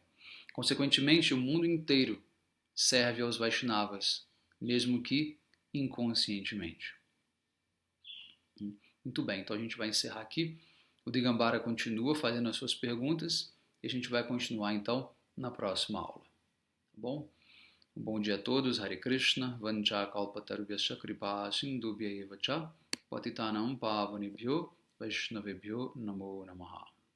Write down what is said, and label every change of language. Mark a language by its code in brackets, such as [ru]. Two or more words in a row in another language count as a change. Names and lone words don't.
[pt] Consequentemente, o mundo inteiro serve aos Vaishnavas, mesmo que inconscientemente. Muito bem, então a gente vai encerrar aqui. O Digambara continua fazendo as suas perguntas e a gente vai continuar então na próxima aula. Tá bom? Um bom dia a todos. [sa] Hare Krishna. Vancha kalpatarvyasya kripa sindubhya eva cha patitanam pavanebhyo vaishnavebhyo namo namaha.